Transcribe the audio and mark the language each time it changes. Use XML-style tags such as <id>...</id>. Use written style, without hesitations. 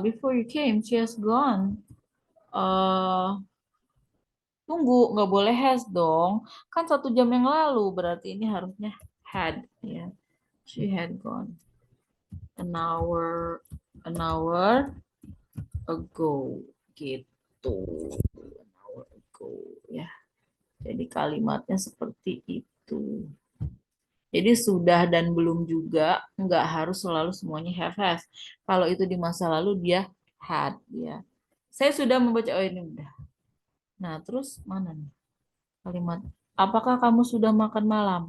<en>Before you came, she has gone.</en> <id>Tunggu, nggak boleh has dong. Kan 1 jam yang lalu, berarti ini harusnya had, ya.</id> <en>She had gone an hour ago, gitu. An hour ago, ya.</en> <id>Jadi kalimatnya seperti itu. Jadi sudah dan belum juga nggak harus selalu semuanya have has. Kalau itu di masa lalu dia had, ya. Saya sudah membaca, oh ini udah. Nah, terus mana nih kalimat? Apakah kamu sudah makan malam?</id>